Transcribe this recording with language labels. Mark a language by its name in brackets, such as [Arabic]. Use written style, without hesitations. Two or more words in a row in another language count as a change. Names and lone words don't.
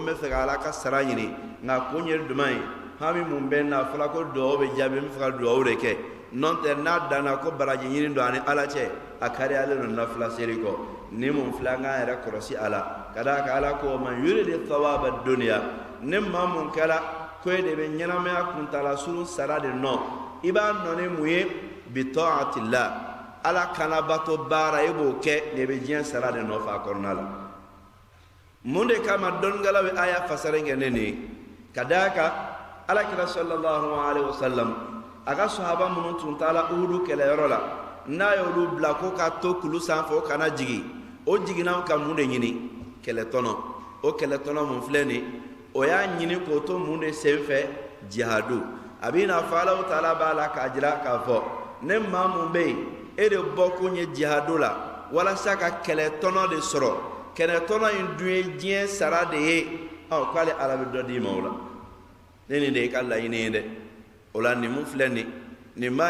[Bambara] bɛ fɛ ka ala ka sara ɲini nka kun ye jumɛn ye hami mun bɛ n na a fɔla ko duwawu bɛ jaabi n bɛ fɛ ka duwawu de kɛ n'o tɛ n'a danna ko baraji ɲini don ani ala cɛ a kariyalen don nafila seli kɔ ni mun filɛ an k'an yɛrɛ kɔlɔsi a la ka d'a kan ala ko [Arabic] من يرد ثواب الدنيا [Bambara] ni maa mun kɛra ko e de bɛ ɲɛnamaya kuntala surun sara de nɔ i b'a nɔ ni mun ye [Arabic] بطاعة الله [Bambara] ala kanabato baara i b'o kɛ de bɛ diɲɛ sara de nɔfɛ a kɔnɔna la mun de kama dɔnnikɛlaw bɛ aya fasara kɛ ne nin ka d'a kan alakira [Arabic] صلى الله عليه وسلم [Bambara] a ka sahaba minnu tun taara uhudu kɛlɛyɔrɔ la n'a y'olu bila ko ka to kulu sanfɛ o kana jigin o jiginna ka mun de ɲini kɛlɛtɔnɔ o kɛlɛtɔnɔ mun filɛ nin o y'a ɲini k'o to mun de senfɛ jihadu a b'i n'a fɔ Allahu Taala b'a la k'a jira k'a fɔ ne maa mun bɛ yen e de bɔkun ye jihadu la walasa ka kɛlɛtɔnɔ de sɔrɔ kɛlɛtɔnɔ in dun ye diɲɛ sara de ye k'ale ala bɛ dɔ d'i ma o la ne nin de ye ka laɲini ye dɛ o la nin mun filɛ nin b'a